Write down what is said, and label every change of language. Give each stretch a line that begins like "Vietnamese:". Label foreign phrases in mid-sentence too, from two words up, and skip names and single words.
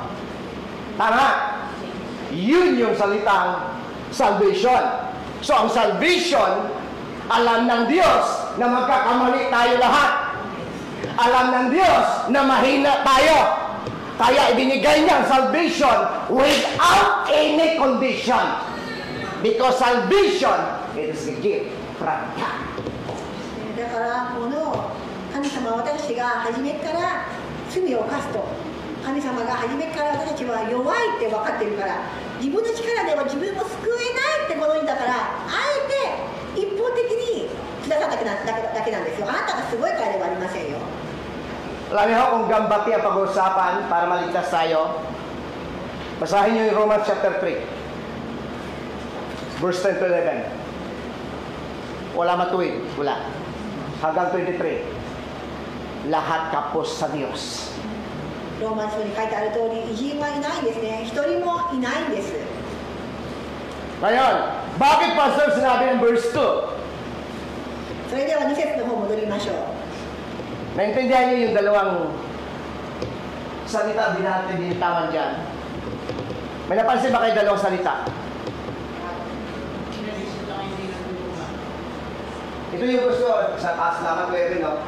Filipino: Tama? Yun yung salitang salvation. So ang salvation, alam ng Diyos na magkakamali tayo lahat. Alam ng Diyos na mahina tayo. Kaya ibinigay niya ang salvation
English: without any condition. Because salvation, it is a gift from God.
Japanese: だからこの神様は私が初めから罪を犯すと、神様が初めから私たちは弱いって分かってるから、自分の力では自分を救えないってことにだから、あえて一方的にくださっただけなんですよ。あなたがすごいからではありませんよ。
Filipino: Alam niyo kung gambati ang pag-uusapan para maligtas tayo, basahin niyo yung Romans chapter 3, verse 10 to 11. Wala matuwid, wala. Hanggang 23. Lahat kapos sa Diyos.
Japanese: ローマ書に書いてある通り、偉人はいないんですね。一人もいないんです。
Filipino: Ngayon, bakit pastor sinabi ng verse 2?
Japanese: それでは2節の方戻りましょう。
Filipino: Naintindihan niyo yung dalawang salita din natin binitawan dyan? May napansin ba kayo dalawang salita? Ito yung gusto sa taas lamang kayo rin, no?